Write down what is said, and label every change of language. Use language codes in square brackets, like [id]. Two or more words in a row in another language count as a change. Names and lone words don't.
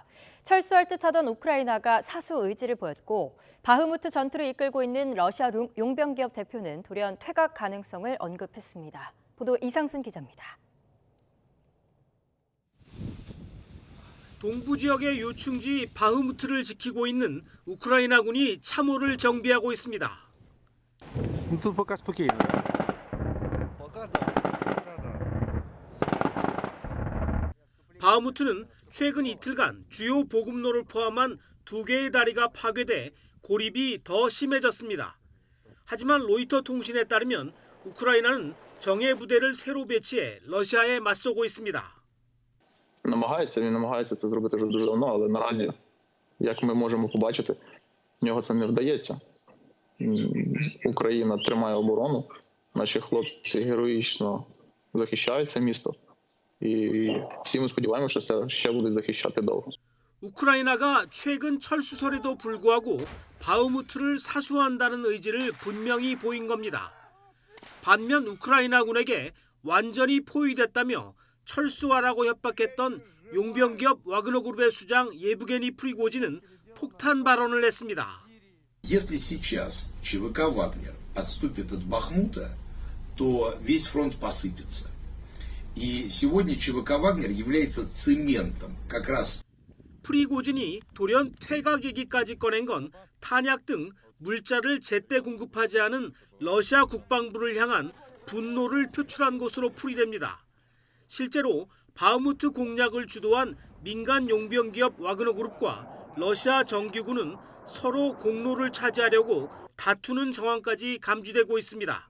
[ko] 철수할 듯하던 우크라이나가 사수 의지를 보였고 바흐무트 전투를 이끌고 있는 러시아 용병기업 대표는 돌연 퇴각 가능성을 언급했습니다. 보도 이상순 기자입니다. 동부 지역의 요충지 바흐무트를 지키고 있는 우크라이나군이 참호를 정비하고 있습니다. [uk] Тут пока спокійно. [ko] 바흐무트는 최근 이틀간 주요 보급로를 포함한 2개의 다리가 파괴돼 고립이 더 심해졌습니다. 하지만 로이터 통신에 따르면 우크라이나는 정예 부대를 새로 배치해 러시아에 맞서고 있습니다. [uk] Він намагається це зробити вже дуже давно, але наразі, як ми можемо побачити, в нього це не вдається. Україна тримає оборону, наші хлопці героїчно захищають це місто, і всі ми сподіваємося, що це ще будуть захищати довго. [ko] 우크라이나가 최근 철수설에도 불구하고 바흐무트를 사수한다는 의지를 분명히 보인 겁니다. 반면 우크라이나군에게 완전히 포위됐다며 철수하라고 협박했던 용병기업 와그너그룹의 수장 예부게니 프리고진은 폭탄 발언을 했습니다. [ru] Если сейчас ЧВК «Вагнер» отступит от Бахмута, то весь фронт посыпется. И сегодня ЧВК «Вагнер» является цементом как раз. [ko] 프리고진이 돌연 퇴각 얘기까지 꺼낸 건 탄약 등 물자를 제때 공급하지 않은 러시아 국방부를 향한 분노를 표출한 것으로 풀이됩니다. 실제로 바흐무트 공략을 주도한 민간 용병기업 와그너그룹과 러시아 정규군은 서로 공로를 차지하려고 다투는 정황까지 감지되고 있습니다.